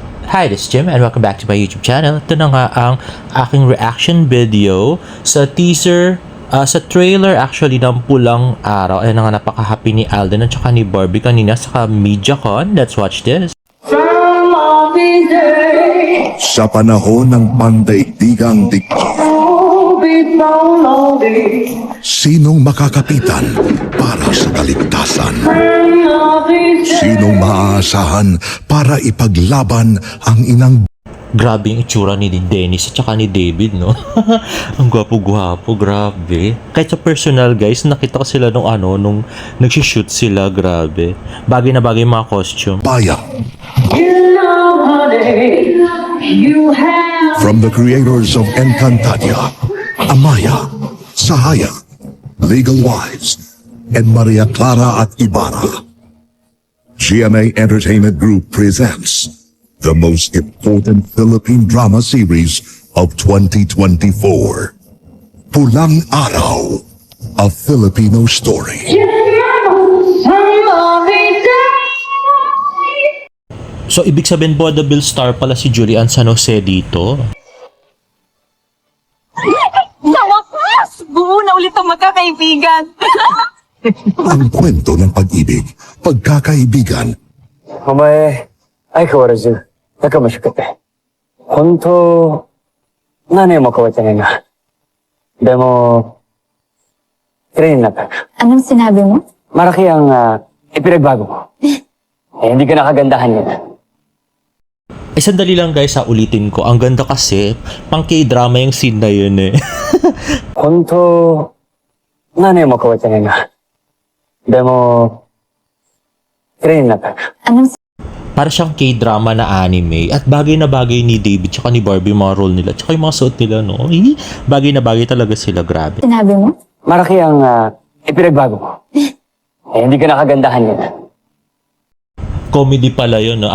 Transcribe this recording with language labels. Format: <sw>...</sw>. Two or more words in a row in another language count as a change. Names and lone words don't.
<en>Hi, this is Jim and welcome back to my YouTube channel.</en> <tl>Ito na nga ang aking</tl> <en>reaction video</en> <tl>sa teaser, sa</tl> <en>trailer actually</en> <tl>ng Pulang Araw. Ayan na nga, napaka-happy ni Alden at saka ni Barbie kanina sa MediaCon.</tl> <en>Let's watch this.</en> <tl>Sa panahon ng pandaigdigang digmaan, sinong makakapitan para sa kaligtasan? Sinong maaasahan para ipaglaban ang inang... Grabe yung itsura ni Dennis at saka ni David, no? Ang gwapo-gwapo, grabe. Kahit sa personal, guys, nakita ko sila nung nagsishoot sila, grabe. Bagay na bagay yung mga costume. Bayan.</tl> <en>From the creators of Encantadia, Amaya, Sahaya, Legal Wives, and Maria Clara at Ibarra, GMA Entertainment Group presents the most important Philippine drama series of 2024, Pulang Araw, a Filipino story.</en> <tl>So, ibig sabihin</tl> <en>vaudeville star</en> <tl>pala si Julian San Jose dito. Sa wakas! Buo na ulit ang magkakaibigan. Ang kwento ng pag-ibig, pagkakaibigan,</tl> <ja>お前、相変わらず仲間しくて。本当、何年も変わってないな。でも、綺麗になったな。</ja> <tl>Anong sinabi mo? Malaki ang ipinagbago mo. Hindi ka nakagandahan yun. Ay, sandali lang guys, ulitin ko. Ang ganda kasi, pang K-drama yung scene na yun eh.</tl> <ja>本当、何年も変わってないな。でも、綺麗になったな。</ja> <tl>Anong Para siyang K-drama na anime at bagay na bagay ni David tsaka ni Barbie yung mga role nila tsaka yung mga suot nila, no? Bagay na bagay talaga sila, grabe. sinabi mo? Malaki ang ipinagbago mo. Hindi ka nakagandahan yun. Comedy pala yun, no?</tl>